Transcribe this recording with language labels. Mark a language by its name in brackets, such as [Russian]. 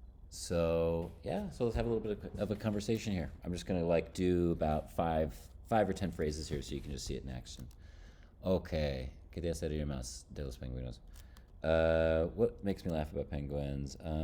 [English] So yeah, so let's have a little bit of a conversation here. I'm just gonna do about five or 10 phrases here so you can just see it in action. Okay. [Spanish] ¿Qué te hace reír más de los pingüinos? [English] What makes me laugh about penguins?